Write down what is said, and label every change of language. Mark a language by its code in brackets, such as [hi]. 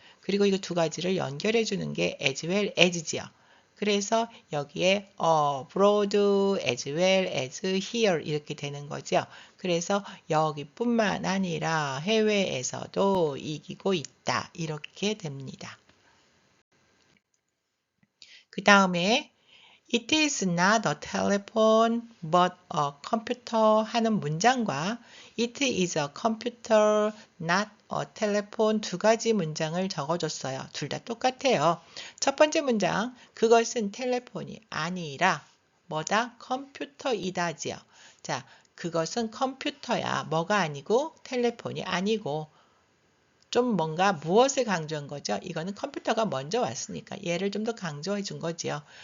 [ko] 그리고 이거 두 가지를 연결해 주는 게 as well as지요. 그래서 여기에 abroad as well as here 이렇게 되는 거죠. 그래서 여기뿐만 아니라 해외에서도 이기고 있다. 이렇게 됩니다. 그 다음에 [en] It is not a telephone but a computer [ko] 하는 문장과 [en] It is a computer not a telephone [ko] 두 가지 문장을 적어줬어요. 둘 다 똑같아요. 첫 번째 문장 그것은 텔레폰이 아니라 뭐다? 컴퓨터이다지요. 자, 그것은 컴퓨터야. 뭐가 아니고 텔레폰이 아니고 좀 뭔가 무엇을 강조한 거죠? 이거는 컴퓨터가 먼저 왔으니까 얘를 좀 더 강조해 준 거지요.